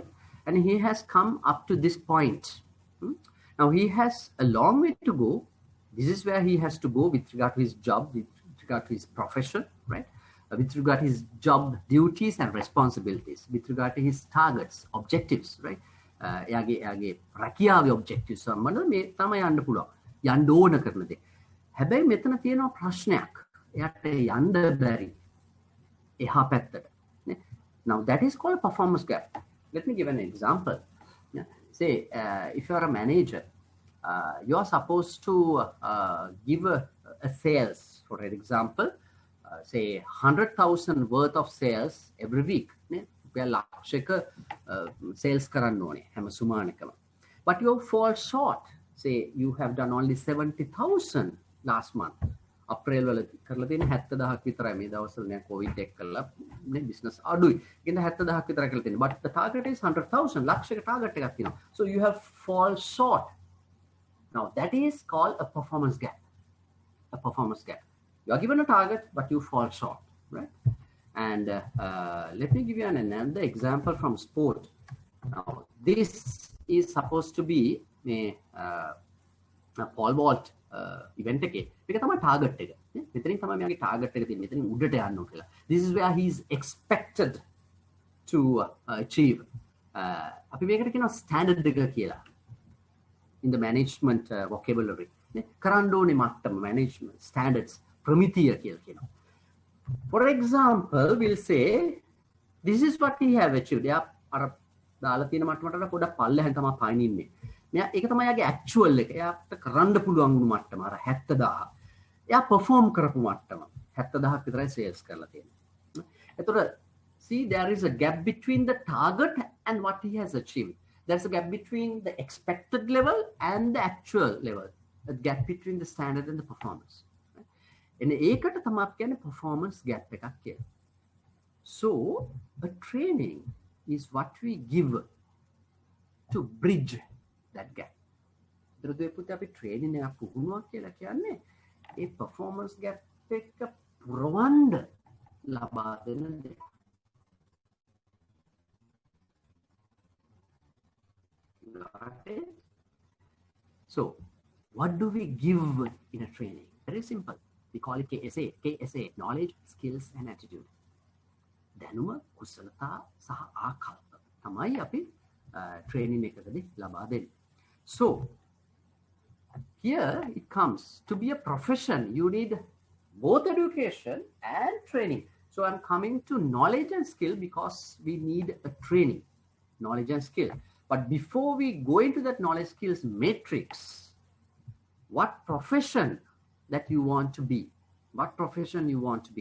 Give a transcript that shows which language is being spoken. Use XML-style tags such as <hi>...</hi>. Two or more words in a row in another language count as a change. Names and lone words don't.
<en>And he has come up to this point. Now he has a long way to go. This is where he has to go with regard to his job, with regard to his profession, right? With regard to his job duties and responsibilities, with regard to his targets, objectives, right?</en> <si>එයාගේ රැකියාවේ objectives සම්බන්ධව මේ තමයි යන්න පුළුවන්. යන්න ඕන කරන දේ. හැබැයි මෙතන තියෙනවා ප්‍රශ්නයක්. එයාට යන්න බැරි. එහා පැත්තට.</si> <en>Now that is called a performance gap. Let me give an example. Say if you are a manager, you are supposed to give a sales, for an example, say 100,000 worth of sales every week.</en> <si>ලක්ෂයක sales කරන්න ඕනේ හැම සුමානකම.</si> <en>But you fall short. Say you have done only 70,000 last month.</en> <si>අප්‍රේල් වල කරලා තියෙන 70,000ක් විතරයි. මේ දවස්වල නෑ කොවිඩ් එක කරලා නේ බිස්නස් අඩුයි. ඒකෙන් 70,000ක් විතරයි කරලා තියෙන්නේ.</si> <en>But the target is 100,000.</en> <si>ලක්ෂයක target එකක් තියෙනවා.</si> <en>So you have fall short. Now that is called a performance gap. A performance gap. You are given a target but you fall short, right? And let me give you another example from sport. Now, this is supposed to be a pole vault event එකේ.</en> <si>මේක තමයි target එක. මෙතනින් තමයි මෙයාගේ target එක තියෙන්නේ. මෙතනින් උඩට යන්න ඕන කියලා.</si> <en>This is where he is expected to achieve.</en> <si>අපි මේකට කියනවා standard එක කියලා.</si> <en>In the management vocabulary.</en> <si>කරන්න ඕනේ මට්ටම</si> <en>management standards</en> <si>ප්‍රමිතිය කියලා කියනවා.</si> <en>For example, we'll say this is what he have achieved.</en> <si>එයා අර දාලා තියෙන මට්ටමට පොඩක් පල්ලෙහෙන් තමයි පයින්න්නේ. මෙයා ඒක තමයි යාගේ actual එක. එයාට කරන්න පුළුවන් වුණු මට්ටම අර 70,000. එයා perform කරපු මට්ටම 70,000ක් විතරයි sales කරලා තියෙන්නේ.</si> <en>එතකොට see there is a gap between the target and what he has achieved. There's a gap between the expected level and the actual level. A gap between the standard and the performance.</en> <si>And ඒකට තමයි අපි කියන්නේ</si> <en>performance gap</en> <si>එකක් කියලා.</si> <en>So a training is what we give to bridge that gap.</en> <si>දරුදේ පුතේ අපි training එකක් පුහුණුවක් කියලා කියන්නේ ඒ</si> <en>performance gap</en> <si>එක පුරවන්න ලබා දෙන දෙයක්.</si> <en>So what do we give in a training? Very simple. We call it KSA, knowledge, skills and attitude.</en> <si>දැනුම, කුසලතා සහ ආකල්ප තමයි අපි training එකකදී ලබා දෙන්නේ.</si> <en>So here it comes to be a profession. You need both education and training. So I'm coming to knowledge and skill because we need a training, knowledge and skill. But before we go into that knowledge skills matrix, what profession that you want to be, what profession you want to be.</en>